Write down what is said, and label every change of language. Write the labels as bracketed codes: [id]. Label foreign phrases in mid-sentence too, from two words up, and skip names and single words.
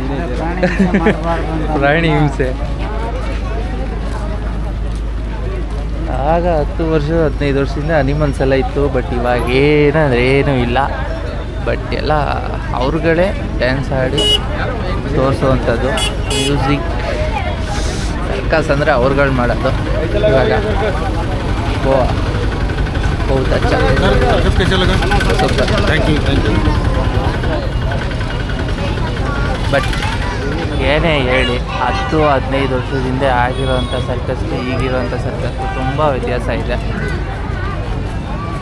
[kn] ಪ್ರಾಣಿ ಹಿಂಸೆ ಆಗ 10 ವರ್ಷ 15 ವರ್ಷದಿಂದ ಅನಿಮಲ್ಸ್ ಎಲ್ಲ ಇತ್ತು, ಬಟ್ ಇವಾಗ ಏನೂ ಇಲ್ಲ. ಬಟ್ ಎಲ್ಲ ಅವ್ರುಗಳೇ ಡ್ಯಾನ್ಸ್ ಆಡಿ ತೋರಿಸುವಂಥದ್ದು. [en] music circus [kn] ಅಂದರೆ ಅವ್ರುಗಳು ಮಾಡೋದು ಇವಾಗ. [hi] बहुत अच्छा, कैसा लगा? [en] thank you. [kn] ಬಟ್ ಏನೇ ಹೇಳಿ 10-15 ವರ್ಷದಿಂದ ಆಗಿರೋವಂಥ ಸರ್ಕಸ್ಗೆ ಈಗಿರೋವಂಥ ಸರ್ಕಸ್ಗೆ ತುಂಬ ವ್ಯತ್ಯಾಸ ಇದೆ.